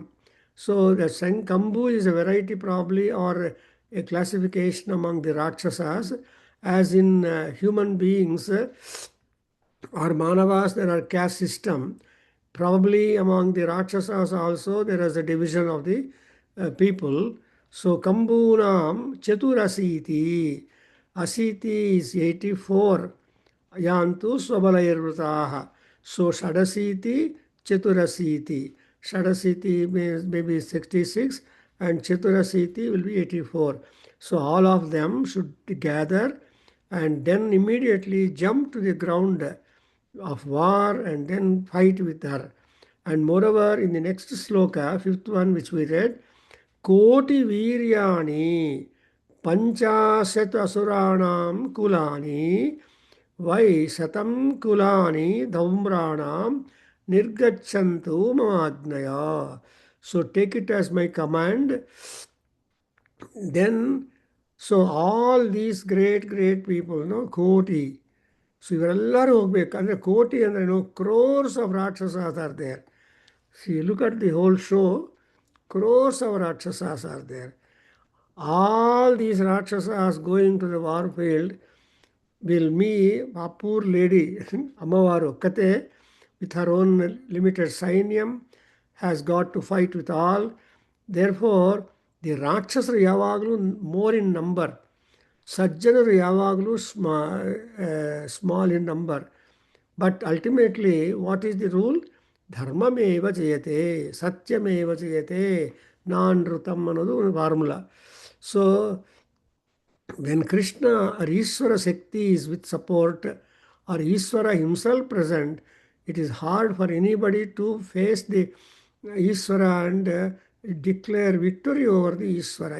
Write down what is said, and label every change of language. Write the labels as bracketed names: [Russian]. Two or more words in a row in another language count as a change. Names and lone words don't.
[English] So the Kambu is a variety probably or a classification among the Rakshasas. As in human beings or Manavas, there are caste system. Probably among the Rakshasas also there is a division of the people. [Sanskrit] So कम्बूनां चतुरशीतिः. [English] Asiti is 84. [Sanskrit] यान्तु स्वबलैर्वृताः. So षडशीतिः, चतुरशीतिः. [English] Shadasiti means maybe 66 and Chaturasiti will be 84. So all of them should gather and then immediately jump to the ground of war and then fight with her. And moreover, in the next sloka, fifth one which we read, [Sanskrit] कोटि वीर्याणि पञ्चाशत् असुराणां कुलानि वै शतं कुलानि धौम्राणां निर्गच्छन्तु ममाज्ञया. [English] So take it as my command. Then, so all these great people, Koti. So [Kannada] ಇವರೆಲ್ಲರೂ ಹೋಗ್ಬೇಕು ಅಂದರೆ ಕೋಟಿ ಅಂದರೆ [English] crores of Rakshasas are there. See, look at the whole show. Crores of Rakshasas are there. All these Rakshasas going to the war field will meet a poor lady, Amavaru Kate, with her own limited Sainyam, has got to fight with all. Therefore, the Rakshasas yavaglu more in number. [Kannada] ಸಜ್ಜನರು ಯಾವಾಗ್ಲೂ [English] small in number. But ultimately, what is the rule? [Sanskrit] धर्ममेव जयते, सत्यमेव जयते, नानृतम् [English] another formula. So, when Krishna or Ishvara Shakti is with support or Ishvara himself present, it is hard for anybody to face the Ishvara and declare victory over the Ishvara.